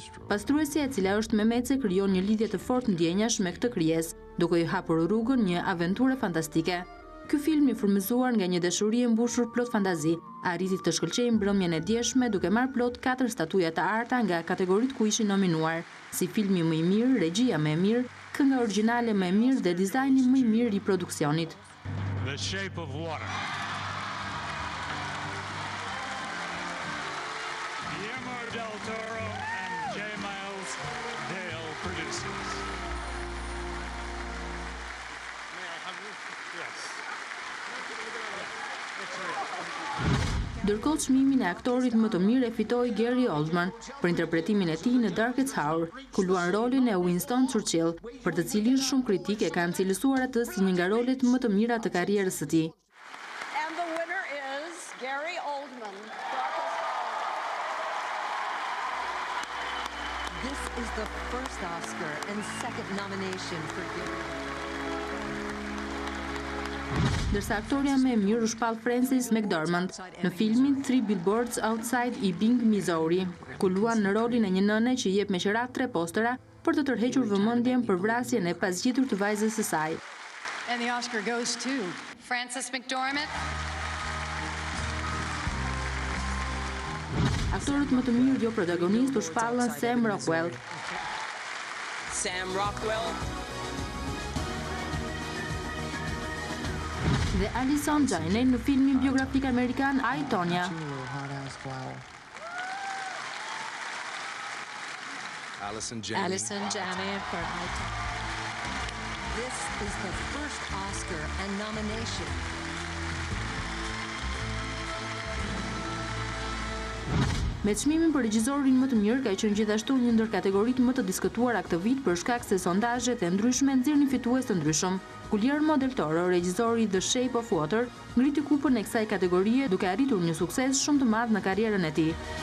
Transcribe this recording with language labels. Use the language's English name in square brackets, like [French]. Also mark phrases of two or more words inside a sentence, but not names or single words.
[Albanian] Pastruesja, e cila është memece, krijon një lidhje të fortë ndjenjash me këtë krijesë, duke i hapur rrugën një aventure fantastike. Ky film, i frymëzuar nga një dashuri e mbushur plot fantazi, arriti të shkëlqejë mbrëmjen e djeshme duke marrë plot 4 statuja të arta nga kategoritë ku ishin nominuar, si filmi më i mirë, regjia më e mirë, kënga origjinale më e mirë dhe dizajni më i mirë i produksionit. [English] The Shape of Water. Guillermo del Toro and J. Miles Dale produces. [Albanian] Ndërkohë çmimin e aktorit më të mirë e fitoi Gary Oldman për interpretimin e tij në Darkest Hour, ku luan rolin e Winston Churchill, për të cilin shumë kritik e kanë cilësuar atë si një nga rolet më të mira të karrierës së tij. [English] And the winner is Gary Oldman. This is the first Oscar and second nomination for Gary. [Albanian] Ndërsa aktoria më e mirë u shpall Frances McDormand në filmin 3 Billboards Outside Ebbing, Missouri, ku luan në rolin e një nëne që jep me qerat 3 postera për të tërhequr vëmendjen për vrasjen e pasgjitur të vajzës së saj. [English] And the Oscar goes to Frances McDormand. [Albanian] Aktorët më të mirë jo protagonist u shpallën Sam Rockwell, Sam Rockwell. dhe Alison Janney në filmin biografik amerikan I, Tonya. [English] Allison Janney. for This is the first Oscar and nomination. [Albanian] Me çmimin për regjisorin më të mirë ka qenë gjithashtu një ndër kategoritë më të diskutuara këtë vit për shkak se sondazhet e ndryshme nxjerrin fitues të ndryshëm. Guillermo del Toro, regjisori The Shape of Water, ngriti kupën e kësaj kategorie duke arritur një sukses shumë të madh në karrierën e tij.